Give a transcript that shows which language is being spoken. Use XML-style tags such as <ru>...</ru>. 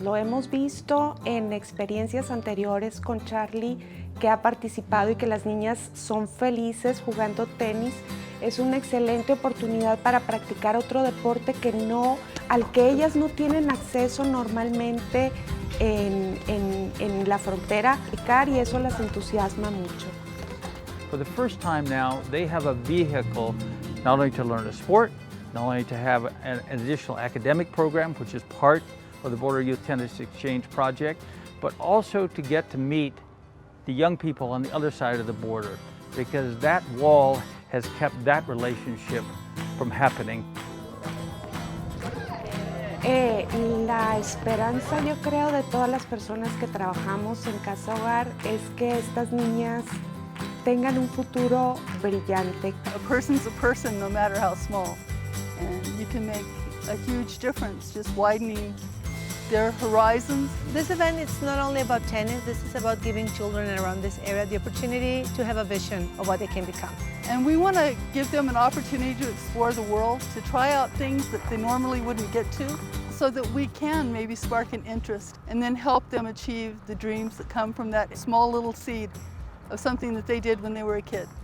<es>Lo hemos visto en experiencias anteriores con Charlie, que ha participado y que las niñas son felices jugando tenis. Es una excelente oportunidad para practicar otro deporte al que ellas no tienen acceso normalmente en la frontera, y eso las entusiasma mucho.</es> <en>For the first time now, they have a vehicle not only to learn a sport, not only to have an additional academic program, which is part of the Border Youth Tennis Exchange project, but also to get to meet the young people on the other side of the border, because that wall has kept that relationship from happening.</en> <es>La esperanza, yo creo, de todas las personas que trabajamos en Casa Hogar es que estas niñas tengan un futuro brillante.</es> <en>A person's a person, no matter how small. And you can make a huge difference just widening their horizons. This event is not only about tennis, this is about giving children around this area the opportunity to have a vision of what they can become. And we want to give them an opportunity to explore the world, to try out things that they normally wouldn't get to, so that we can maybe spark an interest and then help them achieve the dreams that come from that small little seed of something that they did when they were a kid.</en>